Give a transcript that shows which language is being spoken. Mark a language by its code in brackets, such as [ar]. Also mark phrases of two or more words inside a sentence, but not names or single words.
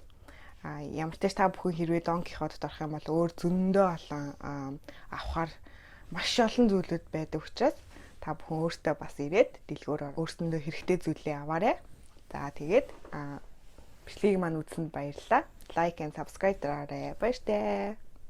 [mn] Ямар ч та бүхэн хэрвээ Don Quixote-д орох юм бол өөр зөндөө олон авахар маш олон зүйлүүд байдаг учраас та бүхэн өөртөө бас ирээд дэлгүүрээр өөрсөндөө хэрэгтэй зүйлээ аваарай. За тэгээд бичлэгийг маань үзсэнд баярлалаа. [en] Like and subscribe [mn] дараарай. Баяртай.